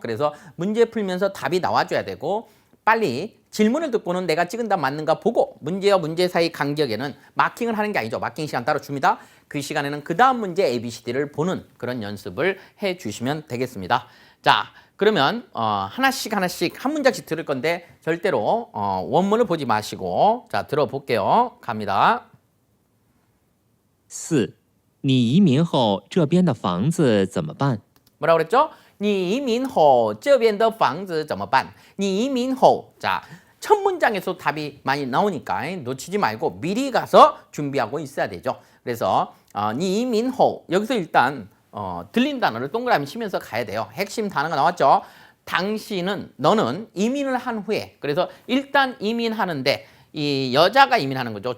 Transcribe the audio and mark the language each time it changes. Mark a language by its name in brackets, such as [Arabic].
[Korean] 그래서 문제 풀면서 답이 나와줘야 되고 빨리 질문을 듣고는 내가 찍은 답 맞는가 보고 문제와 문제 사이 간격에는 마킹을 하는 게 아니죠. 마킹 시간 따로 줍니다. 그 시간에는 그 다음 문제 ABCD를 보는 그런 연습을 해 주시면 되겠습니다. 자, 그러면 하나씩 한 문장씩 들을 건데 절대로 원문을 보지 마시고 자 들어볼게요. 갑니다. 4. [Chinese] 你移民后这边的房子怎么办? [Korean] 뭐라고 그랬죠? [Chinese] 你移民后这边的房子怎么办? 你移民后, [Korean] 자, 첫 문장에서 답이 많이 나오니까 놓치지 말고 미리 가서 준비하고 있어야 되죠. 그래서 [Chinese] 你移民后, [Korean] 여기서 일단 들린 단어를 동그라미 치면서 가야 돼요. 핵심 단어가 나왔죠. 당신은, 너는 이민을 한 후에, 그래서 일단 이민하는데 이 여자가 이민하는 거죠.